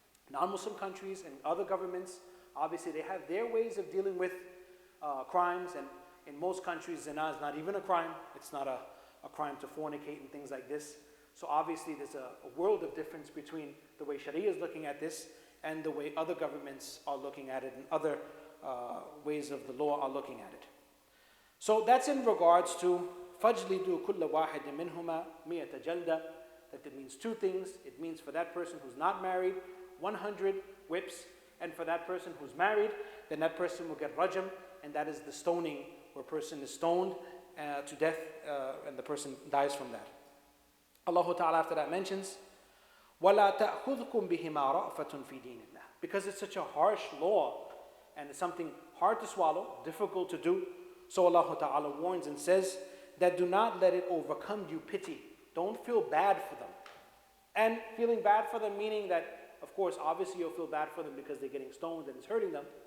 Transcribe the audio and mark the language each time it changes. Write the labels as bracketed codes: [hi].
[en] Non-Muslim countries and other governments, obviously they have their ways of dealing with crimes, and in most countries zina is not even a crime. It's not a crime to fornicate and things like this. So obviously there's a world of difference between the way Sharia is looking at this and the way other governments are looking at it and other ways of the law are looking at it. So that's in regards to [ar] فَجْلِدُوا كُلَّ وَاحِدٍ مِّنْهُمَا مِئَةَ جَلْدَةٍ. [en] That it means two things. It means for that person who's not married, 100 whips, and for that person who's married, then that person will get rajam, and that is the stoning, where a person is stoned to death, and the person dies from that. Allah Ta'ala after that mentions, [ar] وَلَا تَأْخُذْكُمْ بِهِمَا رَأْفَةٌ فِي دِينِ اللَّهِ. [en] Because it's such a harsh law, and it's something hard to swallow, difficult to do, so Allah Ta'ala warns and says that do not let it overcome you pity. Don't feel bad for them. And feeling bad for them meaning that, of course, obviously you'll feel bad for them because they're getting stoned and it's hurting them.